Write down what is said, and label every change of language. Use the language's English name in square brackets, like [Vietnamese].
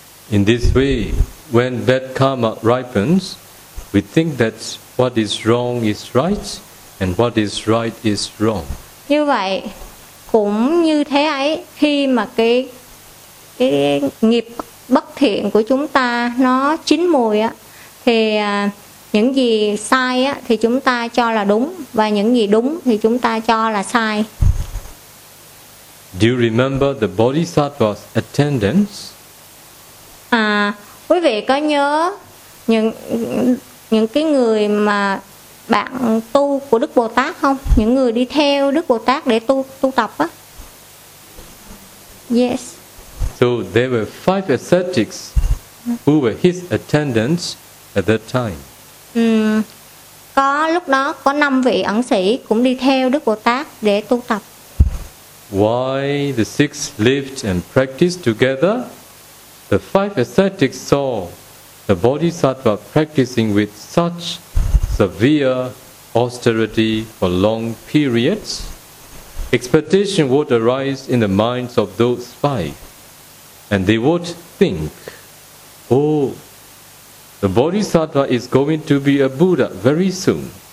[English] In this way, when bad karma ripens, we think that what is wrong is right and what is right is wrong. [Vietnamese] Như vậy, cũng như thế ấy, khi mà cái nghiệp bất thiện của chúng ta nó chín mùi á, thì những gì sai á thì chúng ta cho là đúng và những gì đúng thì chúng ta cho là sai. [English] Do you remember the Bodhisattva's attendants? [Vietnamese] À, quý vị có nhớ những cái người mà bạn tu của Đức Bồ Tát không? Những người đi theo Đức Bồ Tát để tu tập á. [English] Yes. So there were five ascetics who were his attendants at that time. [Vietnamese] Có lúc đó có 5 vị ẩn sĩ cũng đi theo Đức Bồ Tát để tu tập. [English] Why the six lived and practiced together? The five ascetics saw the Bodhisattva practicing with such severe austerity for long periods. Expectation would arise in the minds of those five, and they would think, oh, the Bodhisattva is going to be a Buddha very soon.